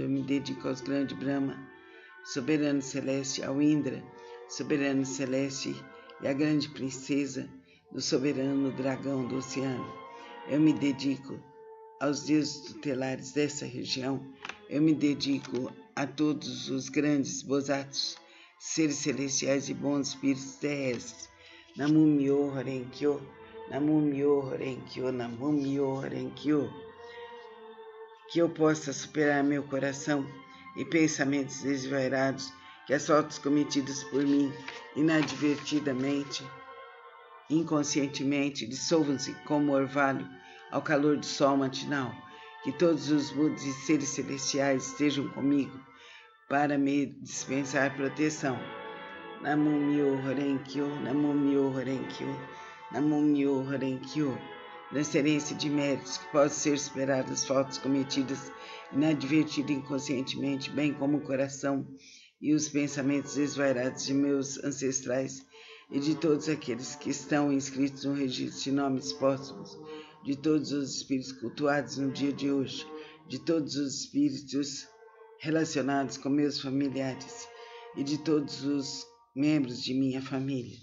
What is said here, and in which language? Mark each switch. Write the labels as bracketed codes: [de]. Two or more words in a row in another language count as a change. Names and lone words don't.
[pt] Eu me dedico aos grandes Brahma, soberano celeste, ao Indra, soberano celeste, e à grande princesa, do soberano dragão do oceano. Eu me dedico aos deuses tutelares dessa região. Eu me dedico a todos os grandes bozatos, seres celestiais e bons espíritos terrestres. [ja] 南無妙法蓮華経、南無妙法蓮華経、南無妙法蓮華経. [pt] Que eu possa superar meu coração e pensamentos desvairados, que as faltas cometidas por mim inadvertidamente, inconscientemente, dissolvam-se como orvalho ao calor do sol matinal. Que todos os Budas e seres celestiais estejam comigo para me dispensar proteção. [ja] 南無妙法蓮華経、南無妙法蓮華経、南無妙法蓮華経. [pt] Transferência de méritos que possam ser superadas as faltas cometidas inadvertida inconscientemente, bem como o coração e os pensamentos desvairados de meus ancestrais e de todos aqueles que estão inscritos no registro de nomes póstumos, de todos os espíritos cultuados no dia de hoje, de todos os espíritos relacionados com meus familiares e de todos os membros de minha família.